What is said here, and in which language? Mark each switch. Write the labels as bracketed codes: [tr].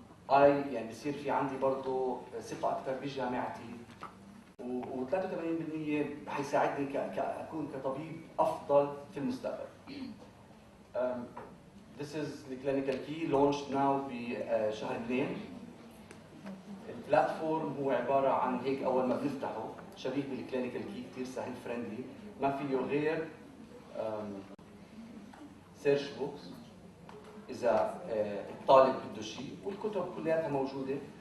[ar] 85% يعني بصير في عندي برضه ثقه اكثر بجامعتي، و83% حيساعدني كأكون كطبيب افضل في المستقبل. [en] This is the clinical key launched now [ar] بشهر [en] 2. [ar] البلاتفورم هو عباره عن هيك اول ما بنفتحه شبيه بالكلينيكال كي، كثير سهل فريندلي، ما فيه غير سيرش بوكس اذا الطالب بده شيء، والكتب كلياتها موجوده.